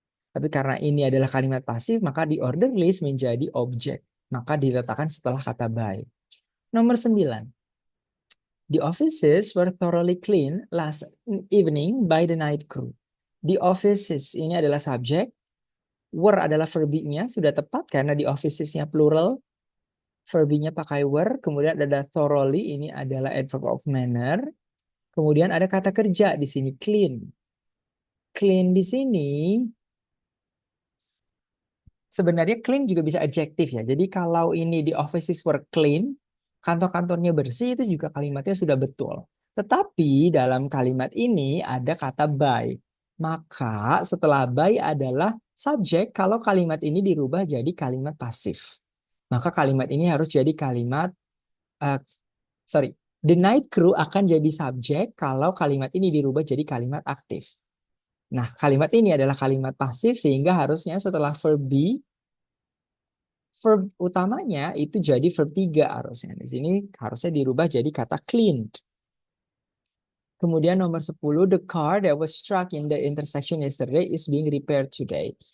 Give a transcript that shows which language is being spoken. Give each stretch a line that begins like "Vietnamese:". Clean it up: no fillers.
Indonesian: Tapi karena ini adalah kalimat pasif, maka
English: the order list
Indonesian: menjadi objek. Maka diletakkan setelah kata by. Nomor 9.
English: The offices were thoroughly clean last evening by the night crew. The offices
Indonesian: ini adalah subjek. Were adalah verbinya, sudah tepat karena di officesnya plural. Verbinya pakai were. Kemudian ada thoroughly, ini adalah adverb of manner. Kemudian ada kata kerja di sini, clean. Clean di sini sebenarnya clean juga bisa adjektif ya. Jadi kalau ini di
English: offices were clean,
Indonesian: kantor-kantornya bersih, itu juga kalimatnya sudah betul. Tetapi dalam kalimat ini ada kata by. Maka setelah by adalah subjek kalau kalimat ini dirubah jadi kalimat pasif. Maka kalimat ini harus jadi kalimat, uh,
English: sorry, the night crew
Indonesian: akan jadi subjek kalau kalimat ini dirubah jadi kalimat aktif. Nah, kalimat ini adalah kalimat pasif sehingga harusnya setelah verb be, verb utamanya itu jadi verb 3 harusnya. Di sini harusnya dirubah jadi kata cleaned. Kemudian nomor 10,
English: the car that was struck in the intersection yesterday is being repaired today.